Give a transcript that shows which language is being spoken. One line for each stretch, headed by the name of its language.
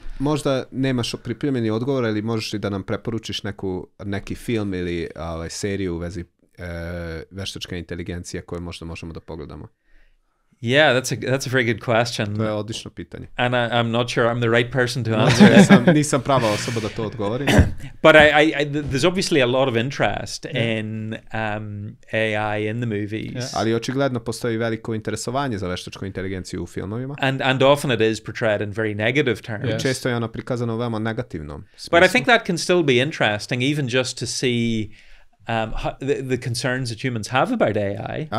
Serbian: Možda nemaš pripremljeni odgovor, ili možeš li da nam preporučiš neki film ili seriju u vezi veštačka inteligencija koju možda možemo da pogledamo?
English: Yeah, that's a very good question.
Serbian: To je odlično pitanje.
English: And I'm not sure I'm the right person to answer.
Serbian: Nisam prava osoba da to odgovorim.
English: But there's obviously a lot of interest in AI in the movies. Yeah.
Serbian: Ali očigledno postoji veliko interesovanje za veštačku inteligenciju u filmovima.
English: And often it is portrayed in very negative terms.
Serbian: Yes. Često je ona prikazana u veoma negativnom smislu.
English: But I think that can still be interesting, even just to see the concerns that humans have about AI.